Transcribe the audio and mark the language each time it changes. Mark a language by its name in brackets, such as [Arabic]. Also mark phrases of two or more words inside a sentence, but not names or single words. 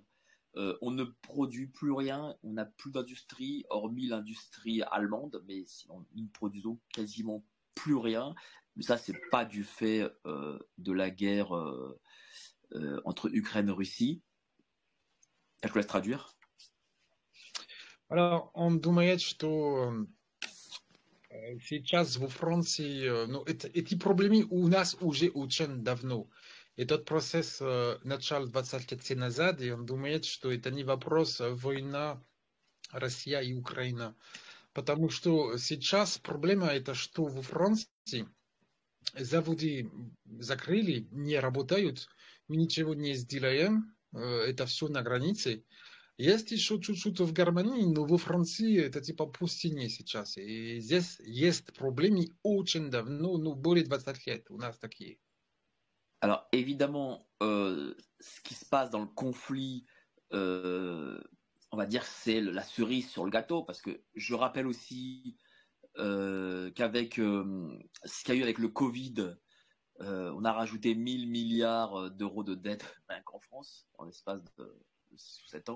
[French] On ne produit plus rien, on n'a plus d'industrie, hormis l'industrie allemande, mais sinon, nous ne produisons quasiment plus rien. Mais ça, c'est pas du fait de la guerre entre Ukraine et Russie. Je vous laisse traduire. Alors, [Russian] он думает, что сейчас во Франции, эти проблемы у нас уже очень давно. Этот процесс начал 20 лет назад, и он думает, что это не вопрос война Россия и Украина. Потому что сейчас проблема это, что во Франции заводы закрыли, не работают, мы ничего не сделаем, это все на границе. Есть еще чуть-чуть в Германии, но во Франции это типа пустыня сейчас. И здесь есть проблемы очень давно, ну более 20 лет у нас такие. [French] Alors évidemment, ce qui se passe dans le conflit, on va dire c'est la cerise sur le gâteau, parce que je rappelle aussi qu'avec ce qu'il y a eu avec le Covid, on a rajouté 1000 milliards d'euros de dette rien qu'en France, en l'espace de 6 ou 7 ans.